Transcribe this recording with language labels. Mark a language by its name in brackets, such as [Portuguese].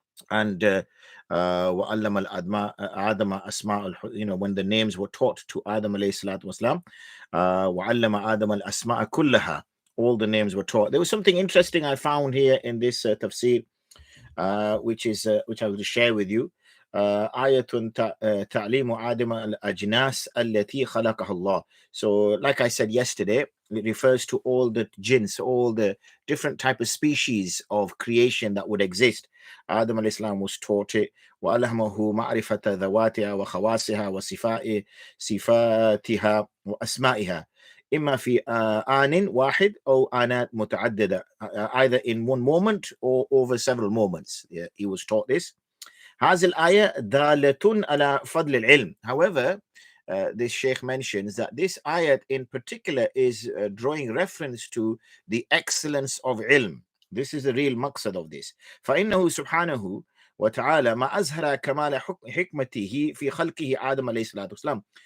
[English] And [Arabic] وَعَلَّمَ آدَمَ أَسْمَاءَ [English] when the names were taught to Adam alayhi salatu wasalam, [Arabic] وَعَلَّمَ آدَمَ الْأَسْمَاءَ كُلَّهَا, [English] all the names were taught. There was something interesting I found here in this tafsir, which I will share with you. [Arabic] آية تعليم آدم الأجناس التي خلقها الله. [English] So like I said yesterday, it refers to all the jinns, all the different type of species of creation that would exist. Adam alayhi salam was taught it. [Arabic] وألهمه معرفة ذواتها وخواصها وصفاتها وأسمائها إما في آن واحد أو آنات متعددة, [English] either in one moment or over several moments. Yeah, he was taught this. [Arabic] هذه الآية دالة على فضل العلم. [English] However, this sheikh mentions that this ayat in particular is drawing reference to the excellence of ilm. This is the real maqsad of this. [Arabic] فإنه سبحانه وتعالى ما أظهر كمال حكمته في خلقه آدم عليه الصلاة والسلام.